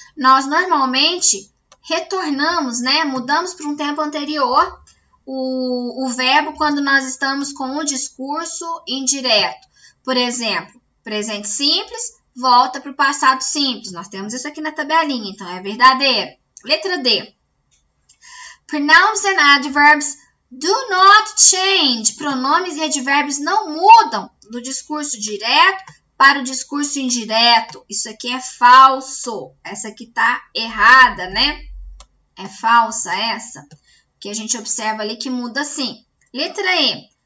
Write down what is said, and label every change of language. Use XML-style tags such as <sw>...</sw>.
<pt>Nós normalmente retornamos, né, mudamos para um tempo anterior o verbo quando nós estamos com o discurso indireto. Por exemplo, presente simples volta para o passado simples. Nós temos isso aqui na tabelinha, então é verdadeiro. Letra D.</pt> <en>Pronouns and adverbs do not change.</en> <pt>Pronomes e advérbios não mudam do discurso direto para o discurso indireto. Isso aqui é falso. Essa aqui tá errada, né? É falsa essa. Que a gente observa ali que muda assim. Letra E.</pt>